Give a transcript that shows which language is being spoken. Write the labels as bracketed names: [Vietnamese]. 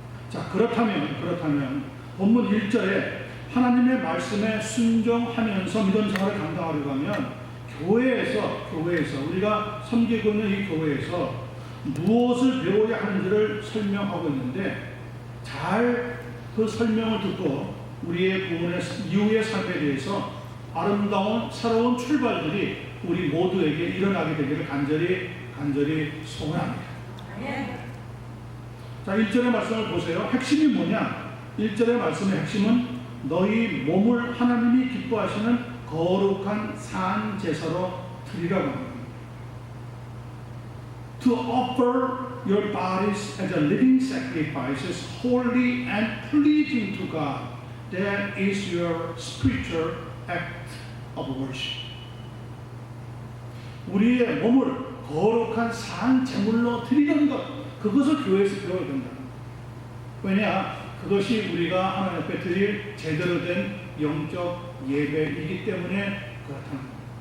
[Korean] 자, 그렇다면 본문 1절에 하나님의 말씀에 순종하면서 믿음 생활을 감당하려고 하면 교회에서 우리가 섬기고 있는 이 교회에서 무엇을 배워야 하는지를 설명하고 있는데, 잘 그 설명을 듣고 우리의 구원의 이후의 삶에 대해서 아름다운 새로운 출발들이 우리 모두에게 일어나게 되기를 간절히 소원합니다. 자, 1절의 말씀을 보세요. 핵심이 뭐냐? 1절의 말씀의 핵심은 너희 몸을 하나님이 기뻐하시는 거룩한 산 제사로 드리라고 합니다. [English] To offer your bodies as a living sacrifice, holy and pleasing to God. That is your spiritual act of worship. [Korean] 우리의 몸을 거룩한 산 제물로 드리는 것, 그것을 교회에서 배워야 된다. 왜냐? 그것이 우리가 하나님 앞에 드릴 제대로 된 영적 예배이기 때문에 그렇다는 겁니다.